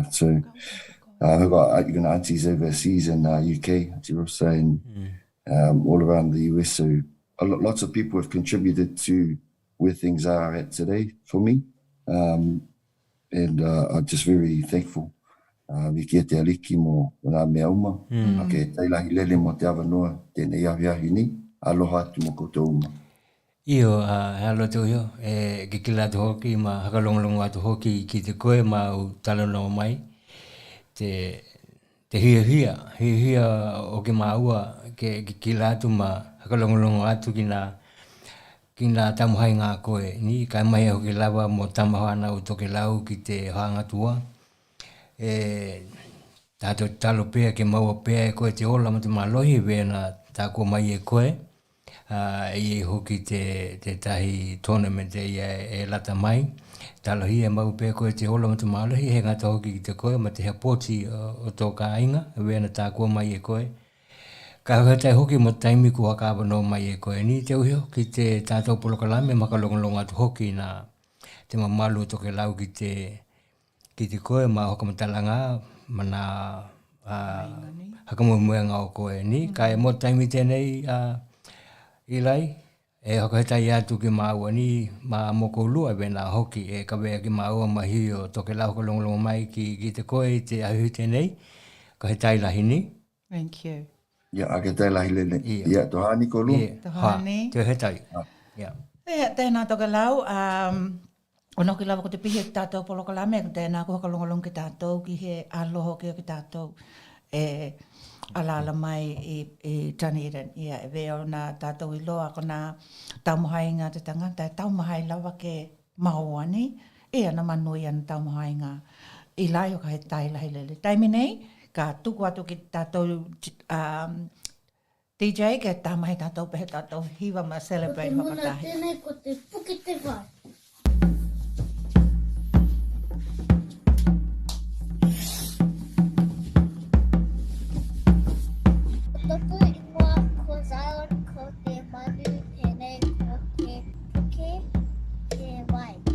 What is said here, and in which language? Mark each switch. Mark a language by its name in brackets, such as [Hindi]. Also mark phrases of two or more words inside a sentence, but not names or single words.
[English] So I've got even aunties overseas in UK, Auntie Rosa, and all around the US. So lots of people have contributed to where things are at today for me. And I'm just very thankful. [Tokelau] Ki te aliki mo ngā mea uma. Ake tailahi lele mo te awanoa, tēnei ahi ni, aloha atu mo koutou uma. Io, halo tō hio, ke ki lātu hoki, ma hakalongalongo atu hoki ki te koe ma u talanoa mai. Te hia o ke maua ke ki lātu ma hakalongalongo atu ki nā tamuhai ngā koe. Ni kai mai hoki lawa mo tamahana o Tokelau ki te Hangatua. Tātou talo pēa ke maua pēa e koe te ola ma te malohi wēna tā kua mai e koe. I hoki te tahi tournament e lata mai. Talohi e mau pēa koe te ola ma te malohi. He ngata hoki ki te koe ma te hea pōti o tō ka inga. Wēna tā kua mai e koe. Ka hautai hoki mo taimi kua ka awano mai e koe. Ni te uhio ki te tātou polokalame makalongalonga atu hoki na te mamalu Tokelau ki te koe ma hokamatala mana hakamuemuenga o koe ni. Ka e mo taimi tēnei ilai e hokahetai atu ki maua ni ma moko lua wena hoki e kawea ki maua mahi o Tokelau hokalongolongo mai ki te koe i te ahui tēnei. Ka hetai lahi ni. [English] Thank you. [Tokelau] Ia, ake tailahi lele. Ia, tohani ko lu. Tohani. Te hetai. Ia. Tēnā Tokelau. Ono ki lawa ko te pihi ki tātou polokalame, ko tēnā ko hakalongolong ki tātou, ki he aloho ki o ki tātou alala mai i Dunedin. Ia, e veo nā tātou i loa, ko nā taumahainga te tangata, e taumahai lawa ke maoani, ia na manui ana taumahainga i lai o ka he tailahi lele. Taimi nei, ka tuku atu ki tātou DJ, ke tāmahi tātou pehe tātou hiwa ma celebrate whakatahi. Muna tēnei ko te puki te vai. Toko i mua ko Zion ko te manu, tēnei ko te puki te vai.